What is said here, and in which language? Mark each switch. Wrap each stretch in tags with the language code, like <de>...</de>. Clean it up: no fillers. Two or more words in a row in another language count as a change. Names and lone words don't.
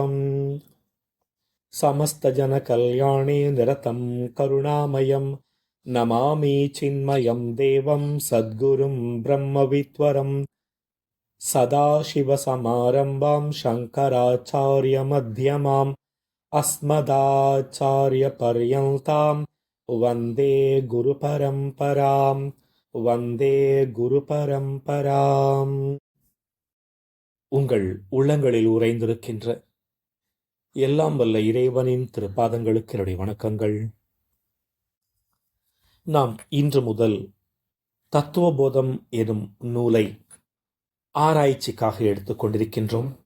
<sa>समस्तजनकल्याणे निरतं करुणामयं नमामि चिन्मयं देवं सद्गुरुं ब्रह्मविद्वरं सदाशिवसमारम्भां शङ्कराचार्यमध्यमाम् अस्मदाचार्यपर्यन्तां वन्दे गुरुपरम्पराम् वन्दे गुरु परम्पराम्.</sa> <ta>உங்கள் உள்ளங்களில் உறைந்திருக்கின்ற எல்லாம் வல்ல இறைவனின் திருப்பாதங்களுக்கு என்னுடைய வணக்கங்கள். நாம் இன்று முதல் தத்துவபோதம் எனும் நூலை ஆராய்ச்சிக்காக எடுத்துக்கொண்டிருக்கின்றோம்.</ta>